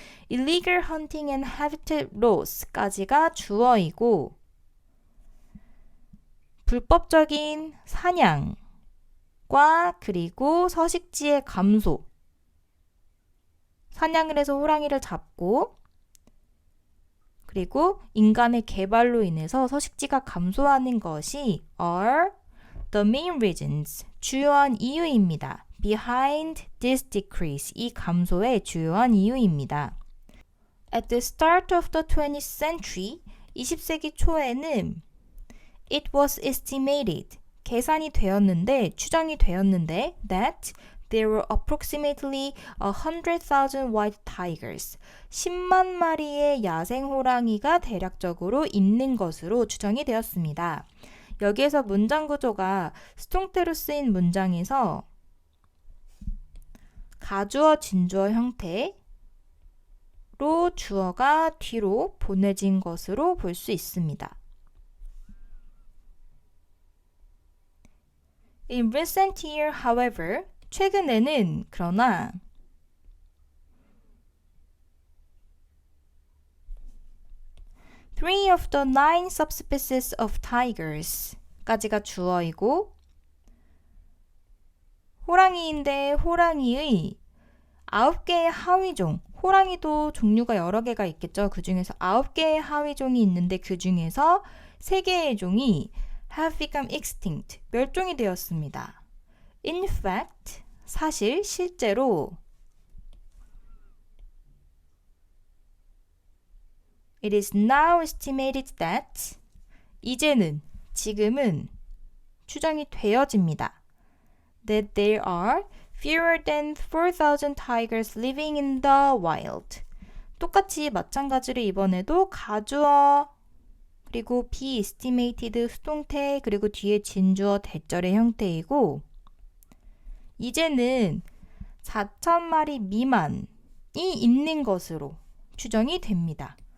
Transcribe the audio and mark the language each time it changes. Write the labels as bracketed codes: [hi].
[en] illegal hunting and habitat loss [ko] 까지가 주어이고 불법적인 사냥과 그리고 서식지의 감소, 사냥을 해서 호랑이를 잡고 그리고 인간의 개발로 인해서 서식지가 감소하는 것이 [en] are the main reasons, [ko] 주요한 이유입니다. [en] behind this decrease, [ko] 이 감소의 주요한 이유입니다. [en] At the start of the 20th century, [ko] 20세기 초에는 [en] it was estimated, [ko] 계산이 되었는데, 추정이 되었는데 [en] that there were approximately 100,000 white tigers, [ko] 10만 마리의 야생 호랑이가 대략적으로 있는 것으로 추정이 되었습니다. [en] 여기에서 문장 구조가 수동태로 쓰인 문장에서 가주어, 진주어 형태로 주어가 뒤로 보내진 것으로 볼 수 있습니다. In recent year, however, [ko] 최근에는 그러나 [en] three of the 9 subspecies of tigers [ko] 까지가 주어이고 호랑이인데 호랑이의 9개의 하위종, 호랑이도 종류가 여러 개가 있겠죠. 그 중에서 9개의 하위종이 있는데 그 중에서 3개의 종이 [en] have become extinct, [ko] 멸종이 되었습니다. [en] In fact, [ko] 사실, 실제로 [en] it is now estimated that, [ko] 이제는, 지금은 추정이 되어집니다. [en] that there are fewer than 4,000 tigers living in the wild. [ko] 똑같이 마찬가지로 이번에도 가주어 그리고 be estimated 수동태 그리고 뒤에 진주어 대절의 형태이고 이제는 4,000마리 미만이 있는 것으로 추정이 됩니다.